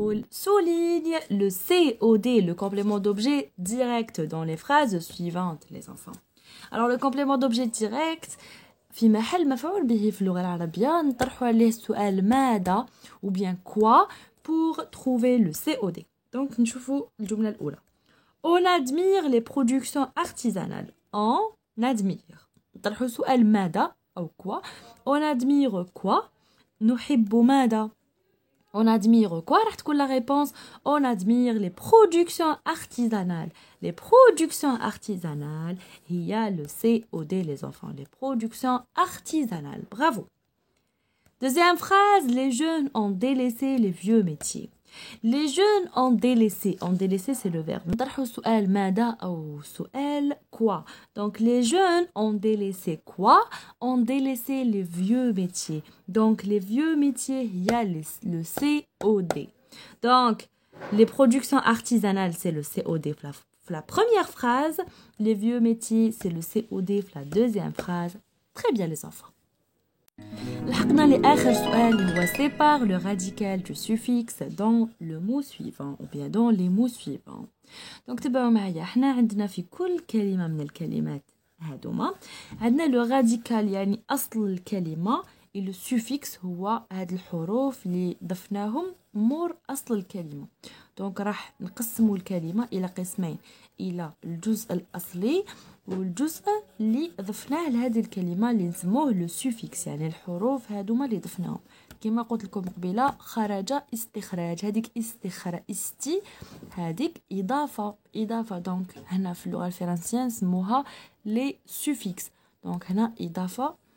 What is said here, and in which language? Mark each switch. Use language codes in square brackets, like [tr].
[fr] Souligne le COD, le complément d'objet direct dans les phrases suivantes les enfants. Alors le complément d'objet direct [ar] في محل مفعول به في اللغة العربية نطرحوا عليه السؤال ماذا [fr] ou bien quoi pour trouver le COD. [ar] Donc نشوفوا الجملة الأولى. [fr] On admire les productions artisanales. On admire. [ar] نطرحوا سؤال ماذا أو quoi. [fr] On admire quoi. [ar] نحب ماذا. [fr] On admire quoi. [ar] راح تكون la réponse. [fr] On admire les productions artisanales. Les productions artisanales. Il y a le COD les enfants. Les productions artisanales. Bravo. Deuxième phrase. Les jeunes ont délaissé les vieux métiers. Les jeunes ont délaissé. En délaissé, c'est le verbe. نطرحوا سؤال ماذا أو سؤال quoi. Donc, les jeunes ont délaissé quoi? Ont délaissé les vieux métiers. Donc, les vieux métiers, il y a le COD. Donc, les productions artisanales, c'est le COD. La première phrase, les vieux métiers, c'est le COD. La deuxième phrase. Très bien, les enfants. [ar] لحقنا لآخر سؤال هو [fr] sépare le radical du suffixe dans le mot suivant ou bien dans les mots suivants. [ar] Donc تبعوا معايا احنا عندنا في كل كلمة من الكلمات هادوما عندنا le radical يعني أصل الكلمة et le suffixe هو هاد الحروف اللي ضفناهم مور أصل الكلمة. دونك راح نقسموا الكلمة إلى قسمين إلى الجزء الأصلي والجزء اللي ضفناه لهذه الكلمة اللي نسموه لو سوفيكس يعني الحروف هادوما اللي ضفناهم كما قلت لكم قبيله خرج استخراج هذيك استي هذيك إضافة دونك هنا في اللغة الفرنسية نسموها لي سوفيكس دونك هنا إضافة